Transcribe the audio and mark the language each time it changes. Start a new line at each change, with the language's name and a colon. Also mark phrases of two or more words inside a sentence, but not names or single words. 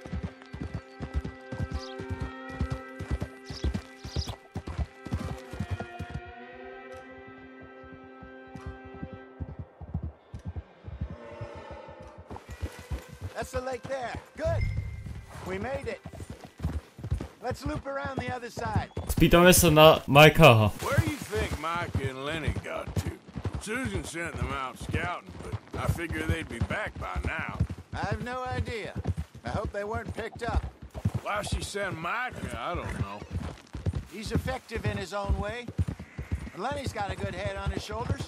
English: That's the lake there. Good. We made it. Let's loop around the other side.
Slovak: Spýtame sa na Majka.
English: Where do you think Mike and Lenny got to? Susan sent them out scouting, but I figure they'd be back by now. I have no idea. I hope they weren't picked up. Why she sent Mike? I don't know. He's effective in his own way. Lenny's got a good head on his shoulders.